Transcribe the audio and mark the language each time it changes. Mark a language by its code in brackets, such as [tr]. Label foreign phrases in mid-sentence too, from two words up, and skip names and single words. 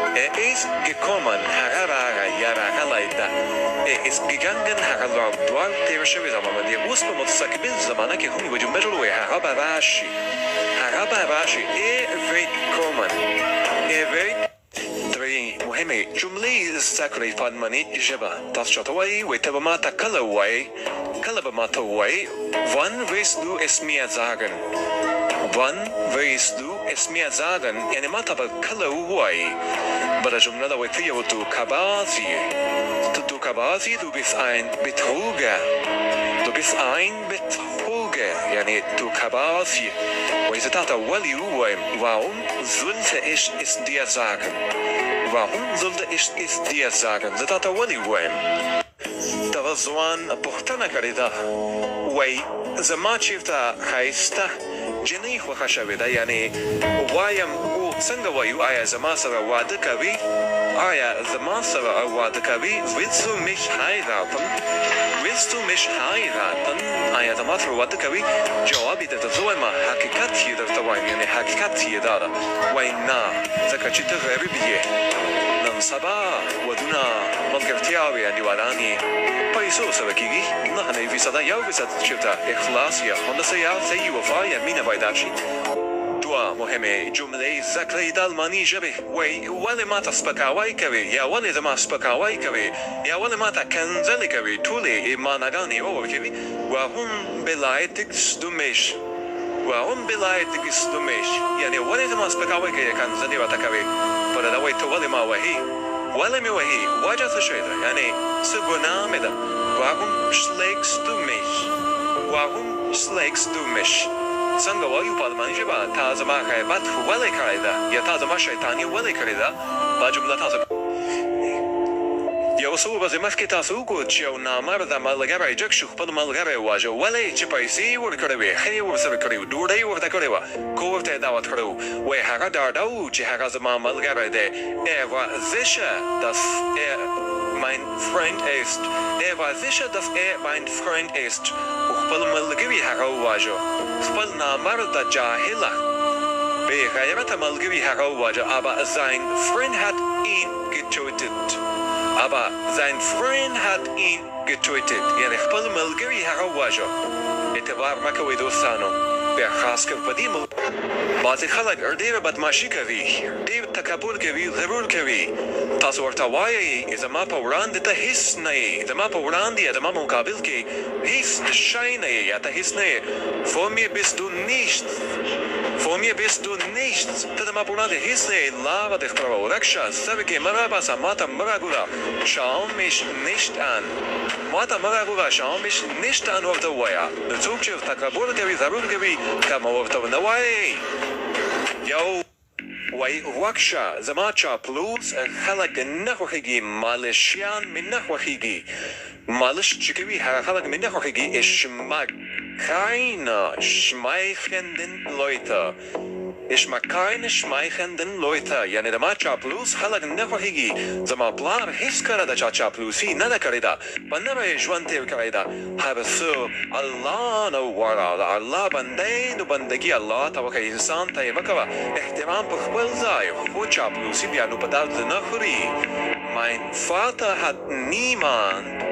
[ps] هغه راغی یا راغلی ده [de] ist gegangen [ps] هغه لاړ دواړه تېره شوې زمانه دي اوس په متستقبل زمانه کې هم یوه جمله جوړه وایي هغه به راشي [de] wird kommen [ps] مهمه دویمه جمله زکری پادمانی جبه تاسو چاته وایي وایي ته به ما ته کله وایي کله به ما ته وایي [de] wann willst du es mir sagen wann willst du es mir sagen [ps] یعنی ما ته به کله وایي بله جمله ده وایي ته یو دوکه‌باز یې ته دوکه‌باز یې [de] du bist ein Betrüger du bist ein Betrüger [ps] یعنی دوکه‌باز یې وایي زه تا ته ولې ووایم [de] warum sollte ich es dir sagen warum sollte ich es dir sagen [ps] زه تا ته ولې ووایم دغه ځوان پوښتنه کړې ده وایي زما چېرته ښایسته جنۍ خوښه شوې ده یعنې وایم او څنګه وایو آیا زما سره واده کوي آیا زما سره واده کوي [de] willst du mich heiraten willst du mich heiraten [ps] آیا زما سره واده کوي جواب یې درته زه وایم حقیقت یې درته وایم یعنې حقیقت یې دا ده وایي نه ځکه چې ته غریب یې نن سبا ودونه ملګرتیاوې انډیوالانې پیسو سره کېږي 99% یو فیصد چېرته اخلاص یا هندسه یا صحیح وفا یا مینه پیدا شي دوه مهمې جملې زده کړئ د الماني ژبې وایي ولې ماته سپکاوی کوې یا ولې زما سپکاوی کوې یا ولې ماته کنځلې کوې ټولې معناګانې وورکوي [de] warum beleidigst du mich warum beleidigst du mich [ps] یعنې ولې زما سپکاوی کوې کنځلې راته کوې په دا وایي ته ولې ما وهې ولې مې وهې وجه څه شی ده یعنې څه ګناه مې ده [de] warum schlägst du mich warum schlägst du mich [ps] څنګه وایو په الماني ژبه تا زما غیبت ولې کړی ده یا تا زما شیطاني ولې کړې ده دا جمله تاسو یو څو ورځې مخکې تاسو وګورئ چې یو نامرده ملګری جګ شو خپل ملګری وواژه ولې چې پیسې یې ورکړې وې ښه یې ورسره کړې وه ډوډۍ ورته کړې وه کور ته یې دعوت کړی و وایي هغه ډاډه و چې هغه زما ملګری دی war [de] sicher dass mein Freund ist war sicher dass mein Freund ist [ps] و خپل ملګري هغه وواژه خپل نامرده جاهله بې غیرته ملګري هغه وواژه [de] aber sein Freund hat ihn getötet aber sein Freund hat ihn [ps] getötet یعنی خپل ملګري هغه وواژه اعتبار مه کوئ دوستانو بیا خاص کر په دې بعضې خلک ډېره بدماشي کوي ډېر تکبر کوي غرور کوي تاسو ورته وایئ زما په وړاندې ته هېڅ نه یې زما په وړاندې یا زما مقابل کې هېڅ شی نه یې یا ته هېڅ نه یې [de] vor mir bist du nichts vor mir bist du nichts [ps] ته زما په وړاندې هېڅ نه یې لاره دې خپله ورک شه سترګې مه راباسه ما ته مه راګوره [de] schau mich nicht an [ps] ما ته مه راګوره [de] schau mich nicht an [ps] ورته ووایه نو څوک چې تکبر کوي ضرور کوي که مه ورته ونه وایئ یو وایي وکشه زما چاپلوس خلک نه خوښېږي مالشیان مې نه خوښېږي مالش چې کوي هغه خلک مې نه خوښېږي ich [de] mag keine schmeichelnden Leute ich mag keine schmeichelnden Leute [ps] یعنې د ما چاپلوس خلک نه خوښېږي زما پلار هېڅکله د چا چاپلوسي نه ده کړې ده په نوی ژوند تېر کړی ده هر څه الله نه وغواړه د الله بندی نو بندګي الله ته وکړه انسان ته یې مه کوه احترام په خپل ځای خو چاپلوسي بیا نو په درد نه خوري [de] mein Vater hat niemand